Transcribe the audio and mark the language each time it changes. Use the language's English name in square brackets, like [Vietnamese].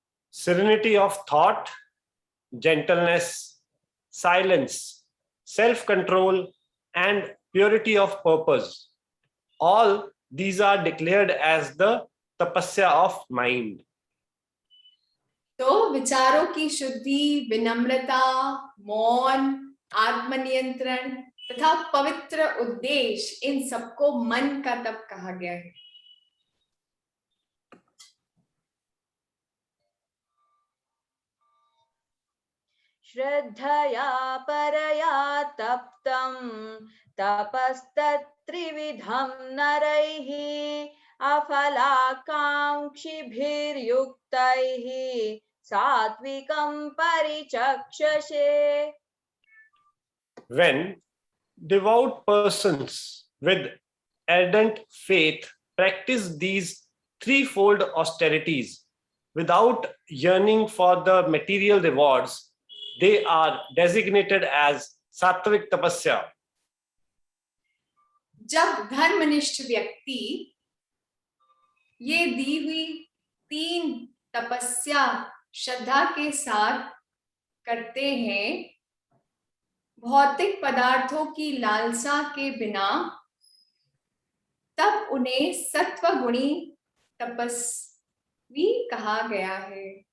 [English] Serenity of thought, gentleness, silence, self-control and purity of purpose. All these are declared as the tapasya of mind. [Hindi] तो विचारों की शुद्धि, विनम्रता, मौन, आत्मनियंत्रण तथा पवित्र उद्देश्य, इन सबको मन का तप कहा गया है. [Sanskrit] श्रद्धया परया तप्तं तपस्तत्त्रिविधं नरैः अफलाकाङ्क्षिभिर्युक्तैः सात्विकं परिचक्षसे. [English] When devout persons with ardent faith practice these threefold austerities without yearning for the material rewards, they are designated as sattvic tapasya. [Hindi] जब धर्मनिष्ठ व्यक्ति ये दी हुई 3 तपस्या श्रद्धा के साथ करते हैं, भौतिक पदार्थों की लालसा के बिना, तब उन्हें सत्वगुणी तपस्वी कहा गया है.